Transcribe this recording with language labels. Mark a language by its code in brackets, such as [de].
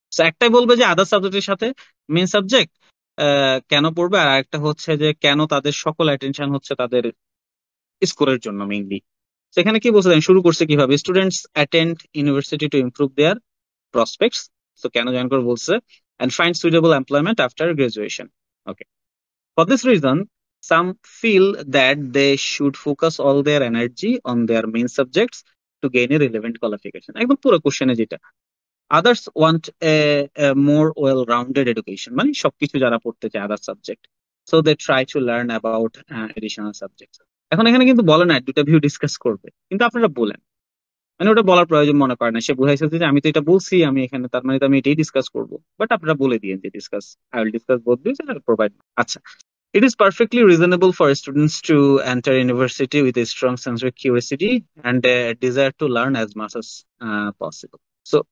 [bn] একটাই বলবে যে আদার সাবজেক্টের সাথে মেইন সাবজেক্ট কেন পড়বে, আর একটা হচ্ছে যে কেন তাদের সকল অ্যাটেনশন হচ্ছে তাদের স্কোরের জন্য মেইনলি। সেখানে কি বলছে, শুরু করছে কিভাবে? [en] students attend university to improve their prospects, [bn] তো কেন জয়েন করে বলছে, [en] and find suitable employment after graduation. Okay. For this reason, some feel that they should focus all their energy on their main subjects to gain a relevant qualification. [bn] একদম পুরো কোশ্চেনে যেটা। [en] Others want a more well-rounded education, [bn] মানে সবকিছু যারা পড়তে চায় আদার subject, [en] so they try to learn about additional subjects. [bn] এখন এখানে কিন্তু বলে না দুটা ভিউ ডিসকাস করবে, কিন্তু আপনারা বলেন, মানে ওটা বলার প্রয়োজন মনে করে না। সে বুঝাইছে যে আমি তো এটা বলছি, আমি এখানে তার মানে তো আমি এটাই ডিসকাস করবো, বাট আপনারা বলে দিয়েন যে discuss, [en] I will discuss both this and provide. আচ্ছা, it is perfectly reasonable for students to enter university with a strong sense of curiosity and a desire to learn as much as possible. So